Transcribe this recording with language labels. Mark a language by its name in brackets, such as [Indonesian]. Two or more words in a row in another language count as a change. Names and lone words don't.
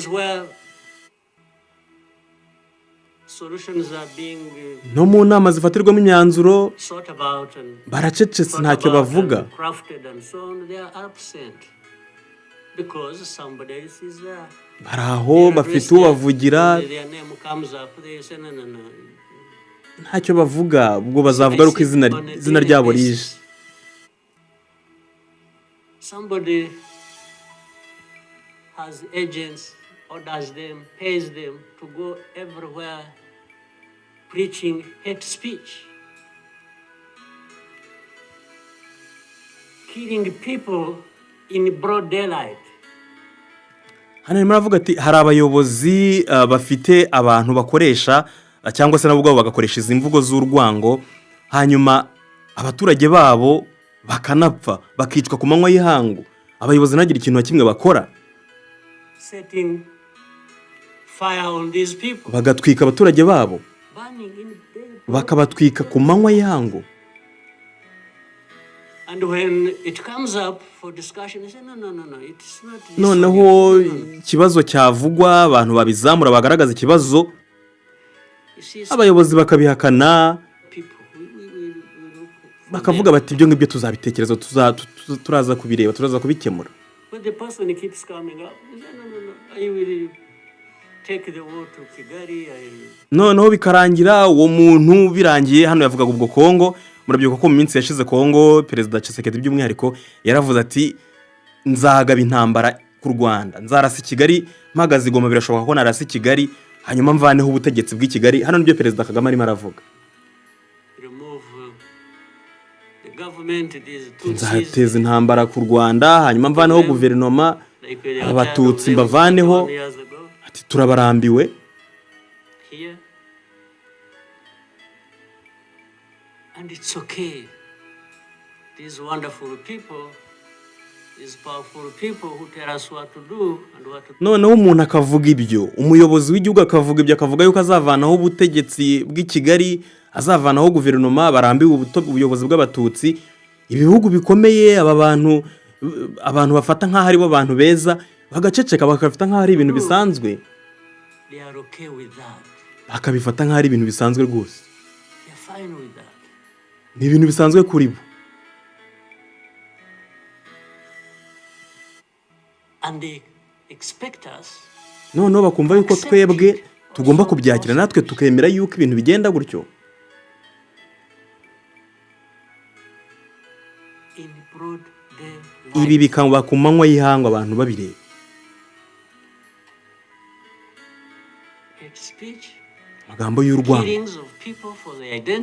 [Kinyarwanda] No mu nama zifatirwamo imyanzuro baracecetse, ntacyo bavuga. Bari aho bafite uwo bavugira, ntacyo bavuga, ubwo bazavuga uko izina ryabo rije. [English] Somebody has agents, orders them, pays them to go everywhere preaching hate speech, killing people in broad daylight. [Kinyarwanda] Hano arimo aravuga ati hari abayobozi bafite abantu bakoresha cyangwa se nabo ubwabo bagakoresha izi mvugo z'urwango, hanyuma abaturage babo bakanapfa, bakicwa ku manywa y'ihangu. Abayobozi ntagira ikintu na kimwe bakora, [English] Setting fire on these people, [Kinyarwanda] bagatwika abaturage babo, [English] burning in day. [Kinyarwanda] bakabatwika ku manywa y'ihangu. [English] And when it comes up for discussion, they say, no, it's not this [Kinyarwanda] Noneho [English] one. No. [Kinyarwanda] ikibazo cyavugwa, abantu babizamura bagaragaza ikibazo, [English] You see, [Kinyarwanda] abayobozi bakabihakana, [English] people, we look for [Kinyarwanda] bakavuga bati ibyo ngibyo tuzabitekereza, turaza kubireba, turaza kubikemura. [English] But the person keeps coming up. He said, no, I will take the war to Kigali. [Kinyarwanda] Noneho bikarangira uwo muntu birangiye. Hano yavugaga ubwo Kongo, murabyibuka ko mu minsi yashize Kongo Perezida Tshisekedi by'umwihariko yaravuze ati nzagaba intambara ku Rwanda, nzarasa i Kigali, mpagaze Goma birashoboka ko narasa i Kigali, hanyuma mvaneho ubutegetsi bw'i Kigali. Hano nibyo Perezida Kagame arimo aravuga, [English] Remove the government, these [Kinyarwanda] nzateza intambara ku Rwanda, hanyuma mvaneho guverinoma, abatutsi mbavaneho. Ati turabarambiwe. [English] Here. And it's okay. These wonderful people, these powerful people who tell us what to do and what to [Kinyarwanda] noneho umuntu akavuga ibyo, umuyobozi w'igihugu akavuga ibyo, akavuga yuko azavanaho ubutegetsi bw'i Kigali, azavanaho guverinoma, barambiwe ubuyobozi bw'abatutsi. Ibihugu bikomeye aba bantu bafata nk'aho ari bo bantu beza, bagaceceka bakafata nk'aho ari ibintu bisanzwe, [English] they are okay with that. [Kinyarwanda] bakabifata nk'aho ari ibintu bisanzwe rwose, [English] They are fine with that. [Kinyarwanda] ni ibintu bisanzwe kuri bo. [English] And they expect us [Kinyarwanda] noneho bakumva yuko twebwe tugomba kubyakira, natwe tukemera yuko ibintu bigenda gutyo. [English] in broad [Kinyarwanda] Ibi [English] daylight. [Kinyarwanda] bikaba ku manywa y'ihanga abantu babireba. [English] Hate speech, [Kinyarwanda] Amagambo y'urwango, [English] killings of people for their identity,